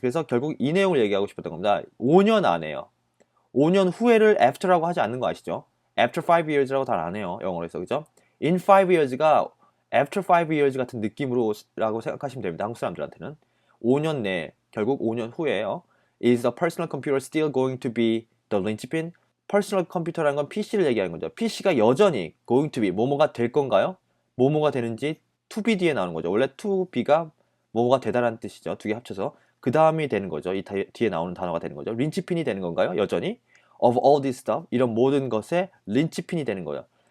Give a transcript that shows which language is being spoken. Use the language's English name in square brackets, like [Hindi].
[Korean] 그래서 결국 이 내용을 얘기하고 싶었던 겁니다. 5년 안에요. 5년 후에를 after라고 하지 않는 거 아시죠? [English] after 5 years [Korean] 라고 잘 안 해요. 영어로 해서. 그죠? [English] in 5 years [Korean] 가 [English] after 5 years [Korean] 같은 느낌으로라고 생각하시면 됩니다. 한국 사람들한테는. 5년 내, 결국 5년 후에요. [English] Is the personal computer still going to be the linchpin? [Korean] 퍼스널 컴퓨터라는 건 PC를 얘기하는 거죠. PC가 여전히 [English] going to be [Korean] 뭐뭐가 될 건가요? 뭐뭐가 되는지 [English] to be [Korean] 뒤에 나오는 거죠. 원래 to be가 뭐뭐가 되다라는 뜻이죠. 두 개 합쳐서 그 다음이 되는 거죠. 이 뒤에 나오는 단어가 되는 거죠. 린치핀이 되는 건가요? 여전히 [English] of all this stuff [Korean] 이런 모든 것의 린치핀이 되는 거예요.